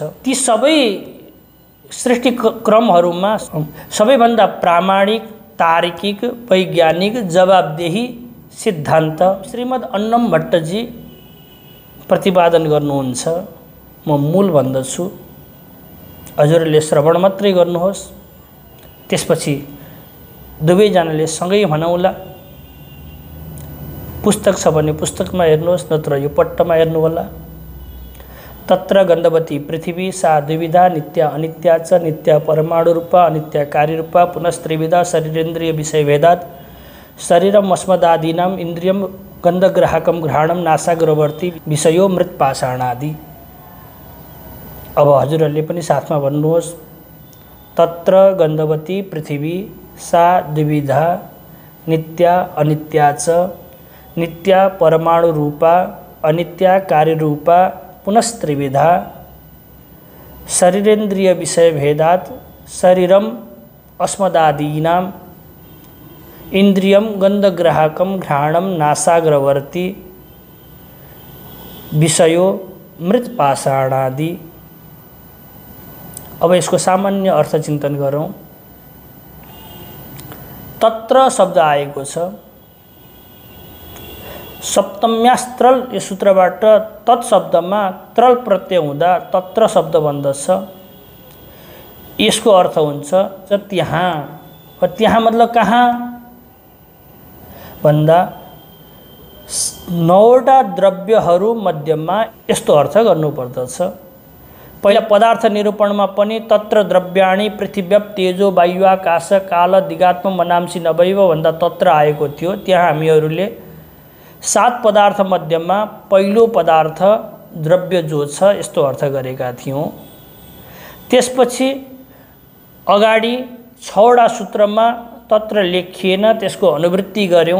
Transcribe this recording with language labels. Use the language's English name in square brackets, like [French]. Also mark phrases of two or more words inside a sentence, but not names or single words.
[Nepali] ती सबै सृष्टि क्रमहरूमा सबैभन्दा प्रामाणिक, तार्किक, वैज्ञानिक, जवाबदेही सिद्धान्त श्रीमद् अन्नम भट्टजी प्रतिपादन गर्नुहुन्छ। म मूल भन्दछु, हजुरले श्रवण मात्रै गर्नुहोस्, त्यसपछि दुवैजनाले सँगै भनौँला। पुस्तक छ भने पुस्तकमा हेर्नुहोस्, नत्र यो पट्टमा हेर्नुहोला। [Sanskrit] तत्र गन्धवती पृथिवी सा द्विविधा नित्या अनित्या च नित्या परमाणु रूपा अनित्या कार्यरूपा पुनस्त्रिविधा शरीरेन्द्रिय विषय भेदात् शरीरम अस्मदादीनाम इन्द्रियम गन्धग्राहकम घ्राणम नासाग्रवर्ती विषयो मृत्पाषाणादि। [Nepali] अब हजुरहरूले पनि साथमा भन्नुहोस्। [Sanskrit] तत्र गन्धवती पृथिवी सा द्विविधा नित्या अनित्या च नित्या परमाणु रूपा अनित्या कार्यरूपा पुनस्त्रिविधा शरीरेन्द्रिय विषय भेदात् शरीरम अस्मदादीनाम इंद्रियम गंधग्राहकम घ्राणम नासाग्रवर्ती विषयो मृत्पाषाणादि। [Nepali] अब यसको सामान्य अर्थ चिन्तन गरौँ। तत्र शब्द आएको छ, सप्तम्यास्त्रल यो सूत्रबाट तत् शब्दमा त्रल प्रत्यय हुँदा तत्र शब्द बन्दछ। यसको अर्थ हुन्छ त्यहाँ। त्यहाँ मतलब कहाँ भन्दा 9वटा द्रव्यहरू मध्यमा यस्तो अर्थ गर्नुपर्दछ। पहिला पदार्थ निरूपणमा पनि [Sanskrit] तत्र द्रव्याणि पृथिव्याप तेजो वायु आकाश काल दिगात्म मनांसी नभैव [Nepali] भन्दा तत्र आएको थियो। त्यहाँ हामीहरूले 7 पदार्थ मध्यमा पहिलो पदार्थ द्रव्य जो छ यस्तो अर्थ गरेका थियौँ। त्यसपछि अगाडि 6वटा सूत्रमा तत्र लेखिएन, त्यसको अनुवृत्ति गर्यौं।